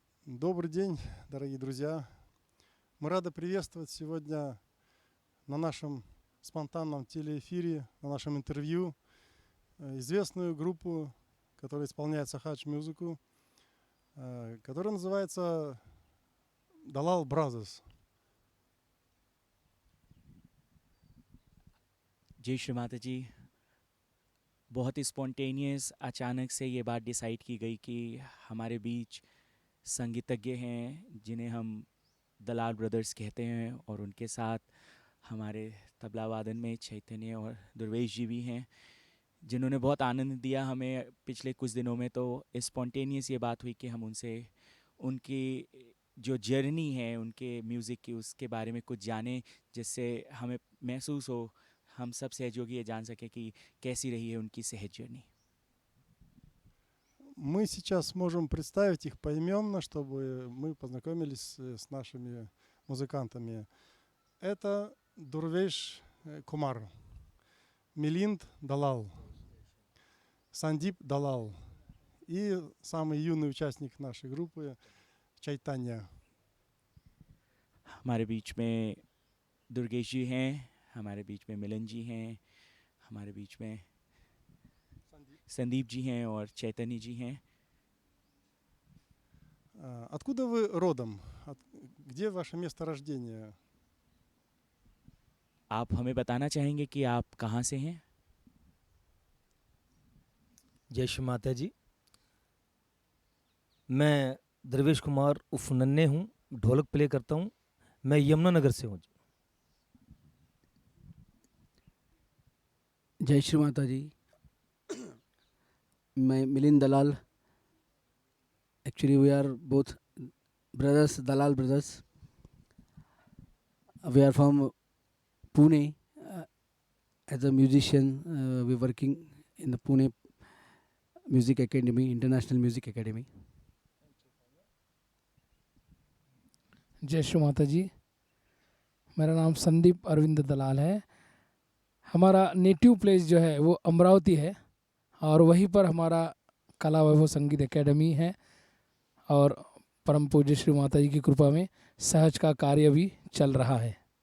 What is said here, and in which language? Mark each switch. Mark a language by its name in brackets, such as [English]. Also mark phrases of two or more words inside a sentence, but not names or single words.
[Russian] Добрый день, дорогие друзья. Мы рады приветствовать сегодня на нашем спонтанном телеэфире, на нашем интервью известную группу, которая исполняет сахадж-музыку, которая называется Dalal Brothers. [Hindi] जय श्री माता जी। बहुत ही स्पॉन्टेनियस अचानक से ये बात डिसाइड की गई कि हमारे बीच संगीतज्ञ हैं जिन्हें हम दलाल ब्रदर्स कहते हैं, और उनके साथ हमारे तबला वादन में चैतन्य और दुर्वेश जी भी हैं, जिन्होंने बहुत आनंद दिया हमें पिछले कुछ दिनों में। तो स्पॉन्टेनियस ये बात हुई कि हम उनसे उनकी जो जर्नी है उनके म्यूज़िक की, उसके बारे में कुछ जानें, जिससे हमें महसूस हो, हम सब सहयोगी ये जान सके कि कैसी रही है उनकी सहज जर्नी। [Russian] Мы сейчас можем представить их поименно, чтобы мы познакомились с нашими музыкантами. Это Дурвеш Кумар, Милинд Далал, Сандип Далал и самый юный участник нашей группы Чайтанья. [Hindi] हमारे बीच में दुर्गेश जी हैं, हमारे बीच में मिलन जी हैं, हमारे बीच में संदीप जी हैं और चैतन्य जी हैं। [Russian] Откуда вы родом? Где ваше место рождения? [Hindi] आप हमें बताना चाहेंगे कि आप कहाँ से हैं? जय श्री माता जी। मैं द्रवेश कुमार उर्फ नन्हे हूँ, ढोलक प्ले करता हूँ। मैं यमुनानगर से हूँ। जय श्री माता जी। मैं मिलिंद दलाल। [English] Actually, we are both brothers, Dalal brothers. We are from Pune. As a musician, we're working in the Pune Music Academy, International Music Academy. [Hindi] जय श्री माता जी। मेरा नाम संदीप अरविंद दलाल है। हमारा [English] native place [Hindi] जो है वो अमरावती है, और वहीं पर हमारा कला वैभव संगीत एकेडमी है, और परम पूज्य श्री माता जी की कृपा में सहज का कार्य भी चल रहा है।